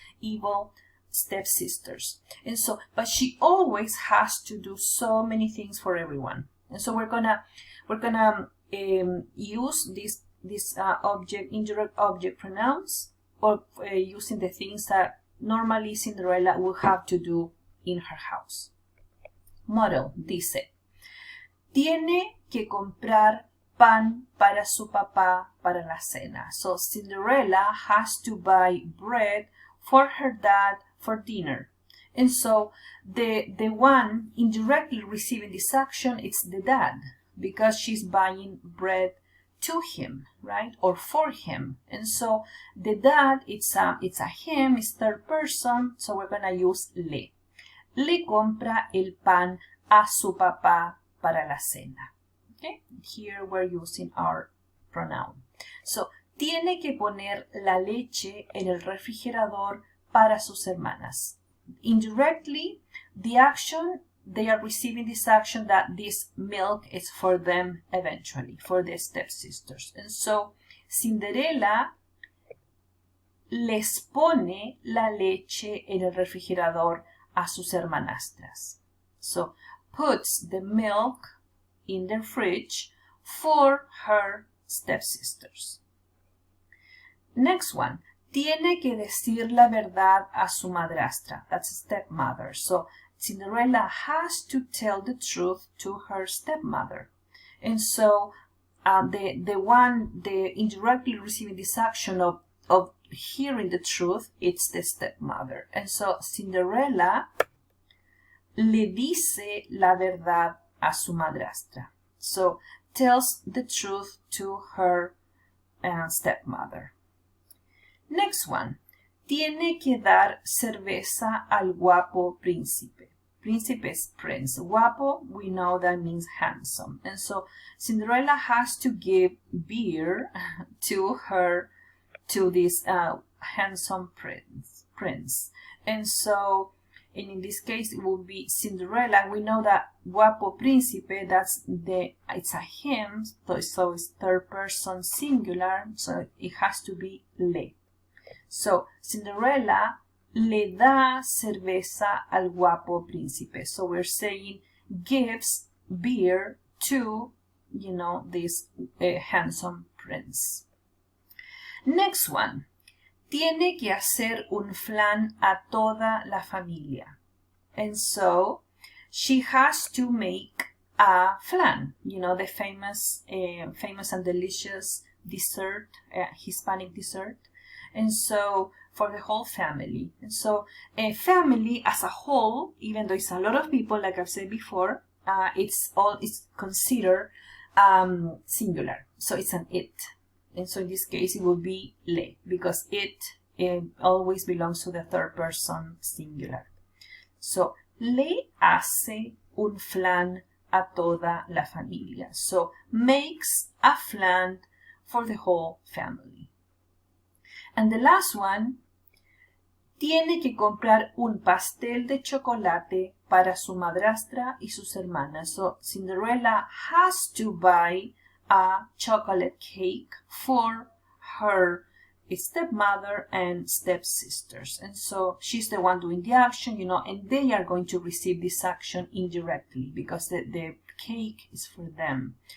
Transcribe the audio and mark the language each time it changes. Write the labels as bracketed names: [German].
[English] Evil stepsisters. And so, but she always has to do so many things for everyone. And so we're gonna use this indirect object pronouns, or using the things that normally Cinderella will have to do in her house. [Spanish] Model dice, tiene que comprar pan para su papá para la cena. [English] So Cinderella has to buy bread for her dad for dinner. And so the one indirectly receiving this action, it's the dad, because she's buying bread to him, right? Or for him. And so the dad, it's a him, it's third person, so we're gonna use le. [Spanish] Le compra el pan a su papá para la cena. [English] Okay? Here we're using our pronoun. So [Spanish] tiene que poner la leche en el refrigerador para sus hermanas. [English] Indirectly, the action, they are receiving this action that this milk is for them eventually, for the stepsisters. [Spanish] And so, Cinderella les pone la leche en el refrigerador a sus hermanastras. [English] So, puts the milk in the fridge for her stepsisters. Next one. [Spanish] Tiene que decir la verdad a su madrastra. [English] That's stepmother. So, Cinderella has to tell the truth to her stepmother. And so, the indirectly receiving this action of hearing the truth, it's the stepmother. [Spanish] And so, Cinderella le dice la verdad a su madrastra. [English] So, tells the truth to her stepmother. Next one. [Spanish] Tiene que dar cerveza al guapo príncipe. [English] Príncipe is prince. Guapo, we know that means handsome. And so Cinderella has to give beer to this handsome prince. And so, and in this case, it will be Cinderella. We know that guapo príncipe, it's a him, so it's third person singular, so it has to be le. [Spanish] So, Cinderella le da cerveza al guapo príncipe. [English] So, we're saying gives beer to, this handsome prince. Next one. [Spanish] Tiene que hacer un flan a toda la familia. [English] And so, she has to make a flan. The famous and delicious dessert, Hispanic dessert. And so, for the whole family. And so, a family as a whole, even though it's a lot of people, like I've said before, it's considered singular. So, it's an it. And so, in this case, it will be le, because it always belongs to the third person singular. [Spanish] So, le hace un flan a toda la familia. [English] So, makes a flan for the whole family. And the last one, [Spanish] tiene que comprar un pastel de chocolate para su madrastra y sus hermanas. [English] So, Cinderella has to buy a chocolate cake for her stepmother and stepsisters. And so, she's the one doing the action, and they are going to receive this action indirectly because the cake is for them.